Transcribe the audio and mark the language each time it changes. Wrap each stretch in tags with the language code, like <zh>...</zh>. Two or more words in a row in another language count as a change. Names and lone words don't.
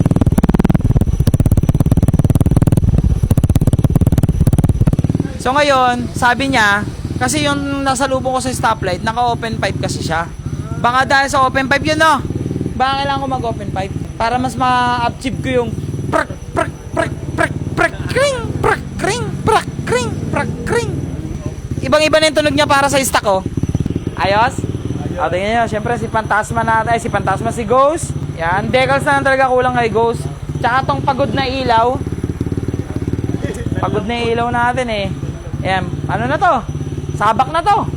<tl>So ngayon, sabi niya, kasi yung nasa lubong ko sa stoplight, naka-</tl> <en>open pipe</en> <tl>kasi siya. Baka dahil sa</tl> <en>open pipe</en> <tl>yun, no? Baka kailangan ko mag-</tl> <en>open pipe</en> <tl>para mas ma-achieve ko yung prak, prak, prak, prak, prak, kring, prak, kring, prak, kring, prak, kring. Ibang-iba na yung tunog niya para sa stock, oh. Ayos? O, tingnan nyo, syempre si Fantasma natin, si Ghost. Yan, decals na lang talaga kulang kay Ghost. Tsaka tong pagod na ilaw. Pagod na yung ilaw natin eh. Ayan, ano na to? Sabak na to.</tl>